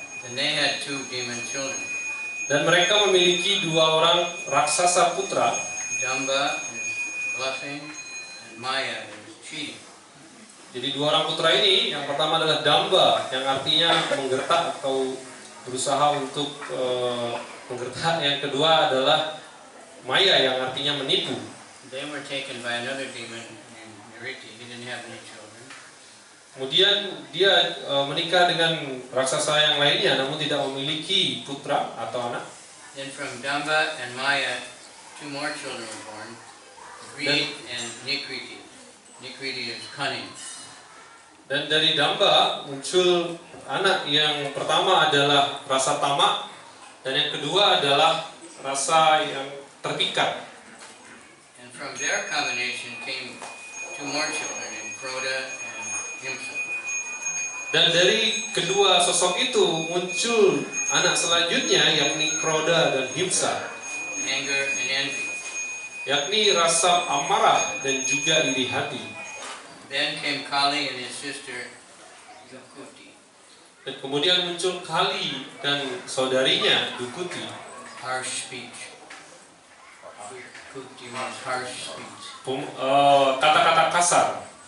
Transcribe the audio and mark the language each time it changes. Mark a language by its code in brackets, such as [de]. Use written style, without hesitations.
[en] And they had two demon children. [id] Dan mereka memiliki dua orang raksasa putra. [en] Damba is bluffing, and Maya is cheating. [id] Jadi dua orang putra ini, yang pertama adalah Damba, yang artinya menggertak atau berusaha untuk menggertak. Yang kedua adalah Maya, yang artinya menipu. [en] They were taken by another demon named Niriti. He didn't have any children. [id] Kemudian dia menikah dengan raksasa yang lainnya, namun tidak memiliki putra atau anak. [en] Then from Damba and Maya, two more children were born, Greed and Nikriti. Nikriti is cunning. [id] Dan dari Damba muncul anak yang pertama adalah rasa tamak, dan yang kedua adalah rasa yang terpikat. [en] And from their combination came two more children named Kroda and Himsa. [id] Dan dari kedua sosok itu muncul anak selanjutnya, yakni Kroda dan Himsa, [en] Anger and envy. [id] yakni rasa amarah dan juga iri hati. [en] Then came Kali and his sister Dukuti. [id] Dan kemudian muncul Kali dan saudarinya Dukuti. [en] Harsh speech. Kukti means harsh speech. [id] Kata-kata kasar.